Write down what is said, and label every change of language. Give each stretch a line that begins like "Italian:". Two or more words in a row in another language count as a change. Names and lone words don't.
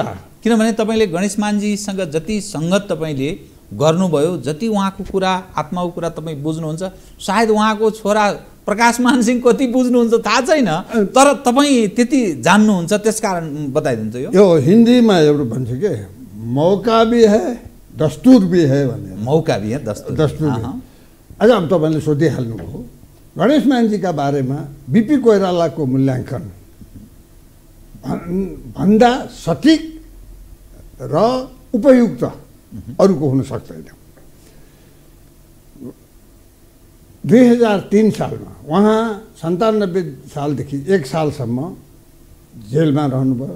Nepali: किनभने तपाईँले गणेश मानजीसँग जति सङ्गत तपाईँले गर्नुभयो, जति उहाँको कुरा आत्माको कुरा तपाईँ बुझ्नुहुन्छ, सायद उहाँको छोरा प्रकाश मान सिंह कति बुझ्नुहुन्छ थाहा छैन, तर तपाईँ त्यति जान्नुहुन्छ, त्यसकारण बताइदिन्छु। यो हिन्दीमा एउटा भन्छ के,
Hindi: मौका भी है दस्तुर भी है
Nepali: भन्ने।
Hindi: मौका भी है दस्तुर भी।
Nepali: अझ अब तपाईँले सोधिहाल्नुभयो गणेश मानजीका बारेमा बिपी कोइरालाको मूल्याङ्कन भन्दा सठिक र उपयुक्त अरूको हुन सक्दैन। 2003 सालमा उहाँ 97 सालदेखि 1 सालसम्म जेलमा रहनुभयो।